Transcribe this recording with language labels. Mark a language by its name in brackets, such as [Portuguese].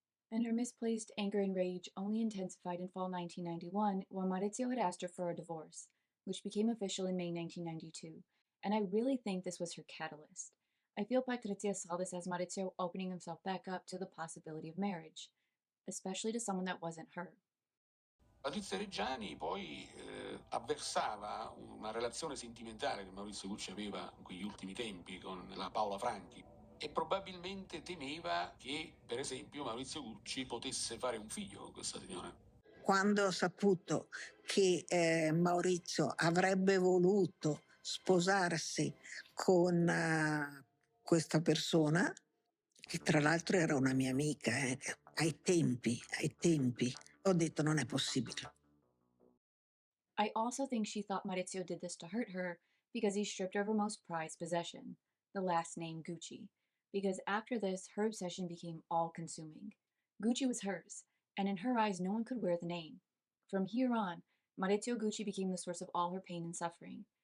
[English] And her misplaced anger and rage only intensified in fall 1991 when Maurizio had asked her for a divorce, which became official in May 1992. And I really think this was her catalyst. I feel Patrizia saw this as Maurizio opening himself back up to the possibility of marriage, especially to someone that wasn't her. [Italian] Patrizia Reggiani poi avversava una relazione sentimentale che Maurizio Gucci aveva in quegli ultimi tempi con la Paola Franchi e probabilmente temeva che, per esempio, Maurizio Gucci potesse fare un figlio con questa signora. Quando ho saputo che Maurizio avrebbe voluto sposarsi con questa persona, che tra l'altro era una mia amica, ai tempi, ho detto non è possibile. [English] I also think she thought Maurizio did this to hurt her because he stripped her of her most prized possession, the last name Gucci. Because after this, her obsession became all consuming. Gucci was hers, and in her eyes, no one could wear the name. From here on, Maurizio Gucci became the source of all her pain and suffering.